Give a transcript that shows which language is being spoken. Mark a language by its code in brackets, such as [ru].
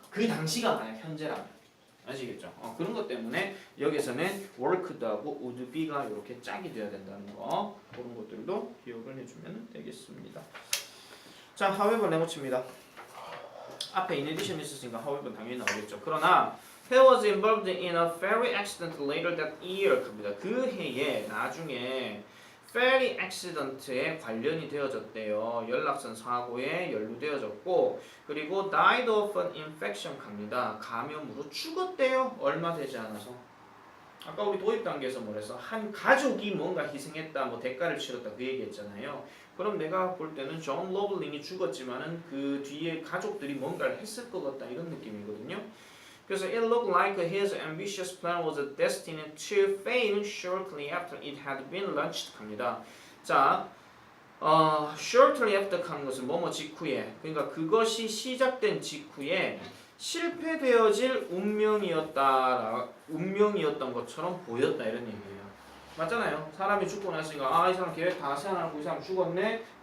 [ko] 그 당시가 만약 현재라면. 아시겠죠? 그런 것 때문에 여기서는 worked하고 [en] would be [ko] 가 이렇게 짝이 돼야 된다는 거. 그런 것들도 기억을 해주면 되겠습니다. 자, however 네모칩니다. 앞에 [en] in addition [ko] 있었으니까 however 당연히 나오겠죠. 그러나 [en] he was involved in a ferry accident later that year. [ko] 그 해에 나중에 [en] ferry accident [ko] 에 관련이 되어졌대요. 연락선 사고에 연루되어졌고 그리고 [en] died of an infection [ko] 갑니다. 감염으로 죽었대요. 얼마 되지 않아서. 아까 우리 도입 단계에서 뭐랬어? 한 가족이 뭔가 희생했다, 뭐 대가를 치렀다 그 얘기했잖아요. 그럼 내가 볼 때는 존 로블링이 죽었지만은 그 뒤에 가족들이 뭔가를 했을 것 같다 이런 느낌이거든요. 그래서 [en] it looked like his ambitious plan was destined to fail shortly after it had been launched [ko] 합니다. 자, [en] shortly after [ko] 하는 것은 뭐뭐 직후에, 그러니까 그것이 시작된 직후에 실패되어질 운명이었던 것처럼 보였다 이런 얘기예요. 맞잖아요. 사람이 죽고 났으니까 이 사람 계획 다 세워놓고 이 사람 죽었네.